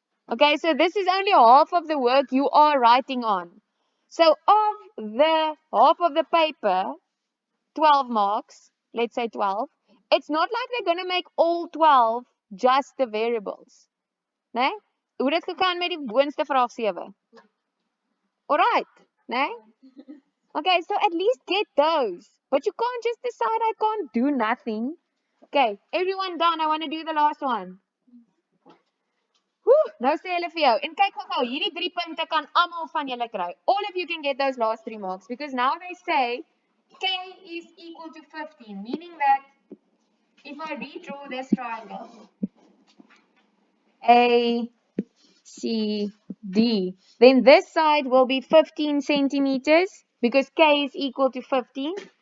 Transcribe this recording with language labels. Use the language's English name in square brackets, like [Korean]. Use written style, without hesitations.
[English] Okay, so this is only half of the work you are writing on. So of the half of the paper, 12 marks, let's say 12, it's not like they're going to make all 12 just the variables. [Afrikaans] Nee? Hoe dit gegaan met die boonste vraag 7? [English] Alright, nee? Okay, so at least get those. But you can't just decide I can't do nothing. Okay, everyone done. I want to do the last one. Whew, [Afrikaans] nou sê hulle vir jou. En kyk gou, hierdie 3 punte kan almal van julle kry. [English] All of you can get those last 3 marks because now they say K is equal to 15, meaning that if I redraw this triangle, A, C, D, then this side will be 15 centimeters because K is equal to 15.